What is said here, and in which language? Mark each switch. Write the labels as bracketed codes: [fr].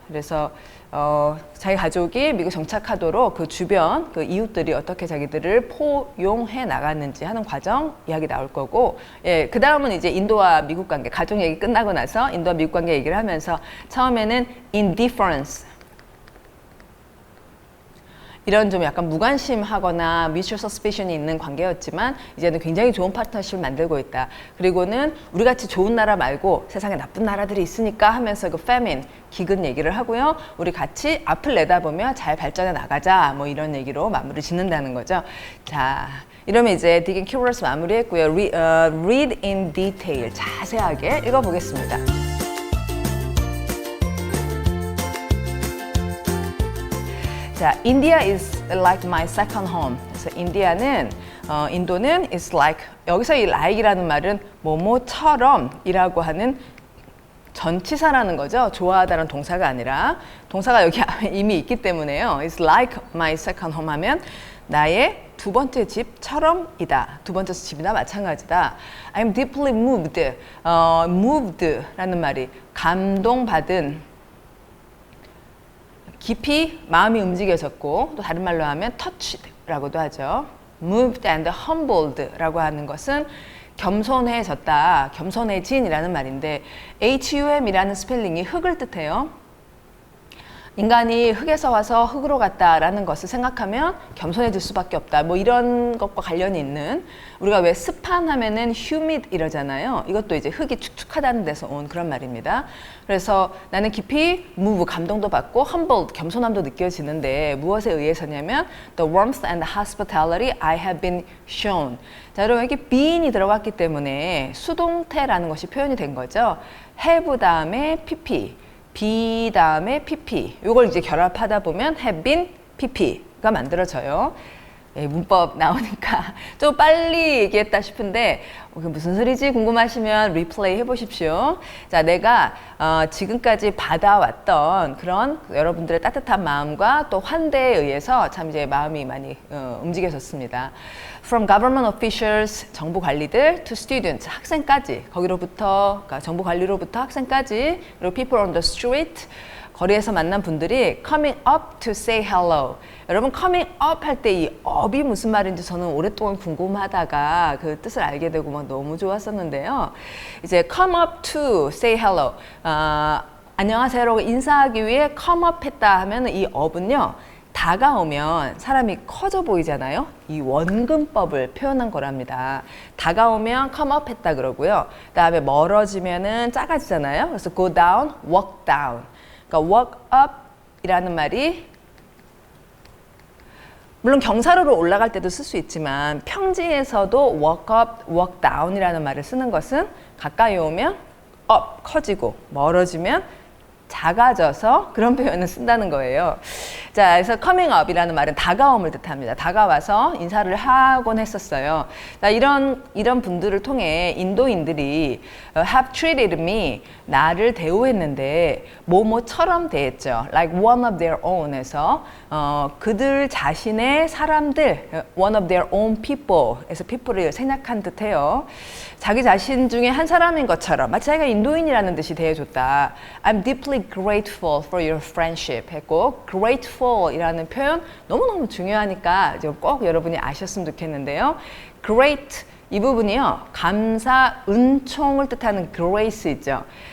[ko] 그래서 자기 가족이 미국 정착하도록 그 주변 그 이웃들이 어떻게 자기들을 포용해 나갔는지 하는 과정 이야기 나올 거고, 예, 그 다음은 이제 인도와 미국 관계, 가족 얘기 끝나고 나서 인도와 미국 관계 얘기를 하면서 처음에는 indifference, 이런 좀 약간 무관심하거나 mutual suspicion 이 있는 관계였지만 이제는 굉장히 좋은 파트너십을 만들고 있다. 그리고는 우리 같이 좋은 나라 말고 세상에 나쁜 나라들이 있으니까 하면서 그 famine, 기근 얘기를 하고요. 우리 같이 앞을 내다보며 잘 발전해 나가자. 뭐 이런 얘기로 마무리 짓는다는 거죠. 자, 이러면 이제 Digging Keywords 마무리했고요. Read in detail, 자세하게 읽어보겠습니다. [en] 자, India is like my second home. [ko] 그래서 인도는 is like, 여기서 이 like이라는 말은 뭐뭐처럼이라고 하는 전치사라는 거죠. 좋아하다는 동사가 아니라 동사가 여기 이미 있기 때문에요. [en] It's like my second home [ko] 하면 나의 두 번째 집처럼이다. 두 번째 집이나 마찬가지다. [en] I'm deeply moved. [ko] moved라는 말이 감동받은, 깊이 마음이 움직여졌고, 또 다른 말로 하면 touched라고도 하죠. [en] moved and humbled [ko] 라고 하는 것은 겸손해졌다, 겸손해진이라는 말인데 HUM이라는 스펠링이 흙을 뜻해요. 인간이 흙에서 와서 흙으로 갔다라는 것을 생각하면 겸손해질 수밖에 없다. 뭐 이런 것과 관련이 있는, 우리가 왜 습한 하면은 humid 이러잖아요. 이것도 이제 흙이 축축하다는 데서 온 그런 말입니다. 그래서 나는 깊이 move, 감동도 받고 humbled, 겸손함도 느껴지는데 무엇에 의해서냐면 [en] the warmth and hospitality I have been shown. [ko] 자, 여러분 여기 being이 들어갔기 때문에 수동태라는 것이 표현이 된 거죠. have 다음에 pp. be 다음에 pp. 이걸 이제 결합하다 보면 have been pp가 만들어져요. 예, 문법 나오니까 좀 빨리 얘기했다 싶은데 무슨 소리지 궁금하시면 리플레이 해보십시오. 자, 내가 지금까지 받아왔던 그런 여러분들의 따뜻한 마음과 또 환대에 의해서 참 이제 마음이 많이 움직여졌습니다. [en] From government officials, [ko] 정부 관리들, [en] to students, [ko] 학생까지, 거기로부터, 그러니까 정부 관리로부터 학생까지, 그리고 [en] people on the street, [ko] 거리에서 만난 분들이 [en] coming up to say hello. [ko] 여러분 coming up 할 때 이 up이 무슨 말인지 저는 오랫동안 궁금하다가 그 뜻을 알게 되고 막 너무 좋았었는데요. 이제 [en] come up to say hello. [ko] 안녕하세요라고 인사하기 위해 come up 했다 하면 이 up은요. 다가오면 사람이 커져 보이잖아요. 이 원근법을 표현한 거랍니다. 다가오면 come up 했다 그러고요. 그다음에 멀어지면은 작아지잖아요. 그래서 go down, walk down. 그러니까 walk up 이라는 말이 물론 경사로로 올라갈 때도 쓸 수 있지만 평지에서도 walk up, walk down 이라는 말을 쓰는 것은 가까이 오면 up, 커지고 멀어지면 작아져서 그런 표현을 쓴다는 거예요. 자, 그래서 coming up이라는 말은 다가옴을 뜻합니다. 다가와서 인사를 하곤 했었어요. 자, 이런 분들을 통해 인도인들이 [en] have treated me, [ko] 나를 대우했는데 뭐뭐처럼 대했죠. [en] like one of their own [ko] 해서 그들 자신의 사람들, [en] one of their own people [ko] 에서 people을 생략한 듯해요. 자기 자신 중에 한 사람인 것처럼 마치 자기가 인도인이라는 듯이 대해줬다. [en] I'm deeply grateful for your friendship [ko] 했고 grateful 이라는 표현 너무너무 중요하니까 꼭 여러분이 아셨으면 좋겠는데요. great 이 부분이요. 감사, 은총을 뜻하는 grace 있죠.